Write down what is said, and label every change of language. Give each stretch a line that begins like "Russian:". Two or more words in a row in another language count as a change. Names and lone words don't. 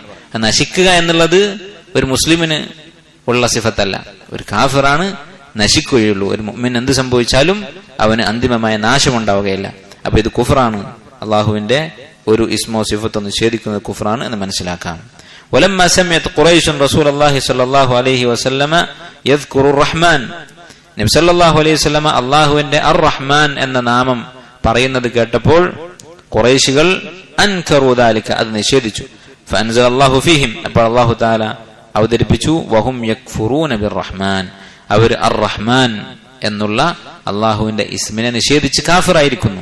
Malayalam: നശിക്കുക എന്നുള്ളത് ഒരു മുസ്ലിമിന് ഉള്ള സിഫത്തല്ല, ഒരു കാഫിറാണ് നശിക്കുകയുള്ളൂ. ഒരു മുഅ്മിൻ എന്ത് സംഭവിച്ചാലും അവന് അന്തിമമായ നാശമുണ്ടാവുകയില്ല. അപ്പൊ ഇത് കുഫറാണ്, അള്ളാഹുവിന്റെ ഒരു ഇസ്മോ സിഫത്തോ നിഷേധിക്കുന്നത് കുഫറാണ് എന്ന് മനസ്സിലാക്കാം.
Arabic: ولما سمعت قريش رسول الله صلى الله عليه وسلم يذكر الرحمن,
Malayalam: നബി
Arabic: صلى الله عليه وسلم
Malayalam: അല്ലാഹുവിന്റെ അർ റഹ്മാൻ എന്ന നാമം പറയുന്നത് കേട്ടപ്പോൾ ഖുറൈശികൾ
Arabic: أنكروا ذلك,
Malayalam: അത് നിഷേധിച്ചു.
Arabic: فأنزل الله فيهم,
Malayalam: അപ്പോൾ
Arabic: الله تعالى
Malayalam: അവതരിപ്പിച്ചു
Arabic: وهم يكفرون بالرحمن,
Malayalam: അവർ അർ റഹ്മാൻ എന്നുള്ള അല്ലാഹുവിന്റെ ഇസ്മിനെ നിഷേധിച്ച് കാഫിറായിരിക്കുന്നു.